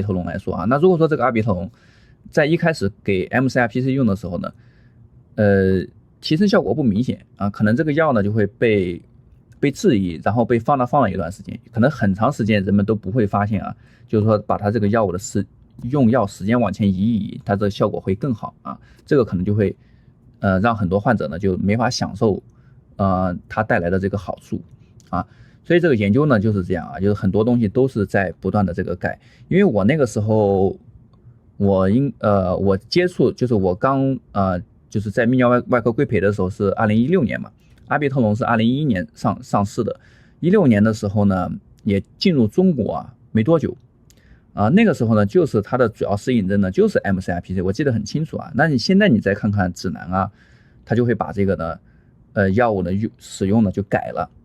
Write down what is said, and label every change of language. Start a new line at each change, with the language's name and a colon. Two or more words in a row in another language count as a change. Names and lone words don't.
Chinese: 特龍來說那如果說這個阿比特龍在一開始給 MCRPC 用的時候呢提升效果不明顯可能這個藥呢就會被質疑，然後被放了一段時間，可能很長時間人們都不會發現就是說把它這個藥物的用藥時間往前移一移，它這個效果會更好這個可能就會讓很多患者呢就沒法享受它帶來的這個好處所以這個研究呢就是這樣就是很多東西都是在不斷的這個改。因為我那個時候我接觸就是我剛就是在泌尿外科規培的時候是2016年嘛，阿比特龍是2011年上市的，16年的時候呢也進入中國沒多久那個時候呢就是它的主要適應症呢就是 MCRPC， 我記得很清楚那你現在你再看看指南它就會把這個呢藥物的使用呢就改了，